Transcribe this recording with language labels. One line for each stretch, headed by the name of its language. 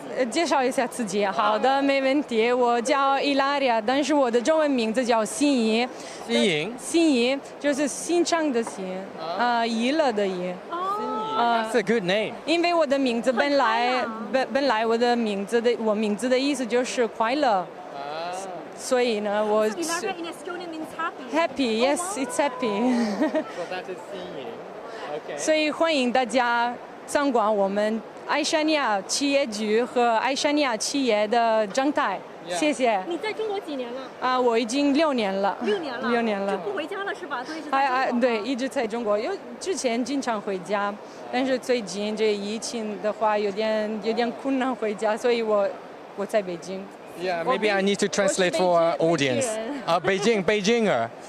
Chinese: 介绍一下自己，好的，没问题。我叫 Ilaria， 但是我的中文名字叫心怡。心怡就是欣赏的欣，怡乐的怡。
English: That's a good name。
Chinese: 因为我的名字本来我名字的意思就是快乐。所以呢，我
English: Ilaria in Estonian means happy. Happy, yes, it's happy. So that is 心怡。 Okay.
Chinese: 所以欢迎大家参观我们爱沙尼亚企业局和爱沙尼亚企业的展台，谢谢。你在中国几年了？我已经6年了。6年了。就不回家了是吧？都一直在中国。对，一直在中国。之前经常回家，但是最近这疫情的话有点困难回家，所以我在北京。
English: Yeah, maybe I need to translate for our audience. Beijinger.